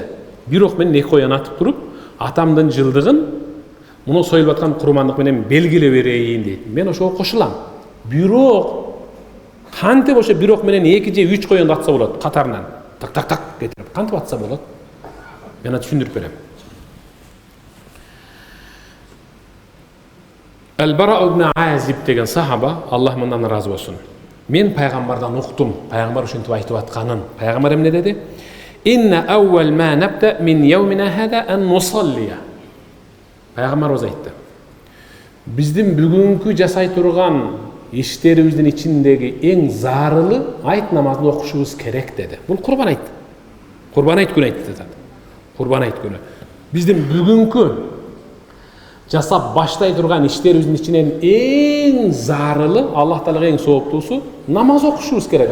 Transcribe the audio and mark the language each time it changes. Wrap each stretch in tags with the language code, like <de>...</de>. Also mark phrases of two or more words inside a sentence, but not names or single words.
<ky>Бир ок менен эки коян атып туруп, атамдын жылдыгын муну союлуп аткан курбандык менен белгилеп берейин дейт. Мен ошого кошулам. Бирок кантип ошо бир ок менен 2 же 3 коян атса болот катарынан. Так кетирип кантип атса болот? Мен түшүндүрүп берем. Al-Bara ibn Azib деген сахаба, Аллах мындан разы болсун. Мен пайгамбардан уктум, пайгамбар ушинтип айтып атканын. Пайгамбар эмне деди?</ky> <ar>إن أول ما نبدأ من يومنا هذا أن نصلي.</ar> <ky>Пайгамбарыбыз айтты. Биздин бүгүнкү жасай турган иштерибиздин ичиндеги эң зарылы айт намазын окушубуз керек деди. Бул курбан айт. Курбан айт күнү айтты. Курбан айт күнү. Биздин бүгүнкү жасап баштай турган иштерибиздин ичинен эң зарылы, Аллах Таалага эң сооптуусу намаз окушубуз керек.</ky>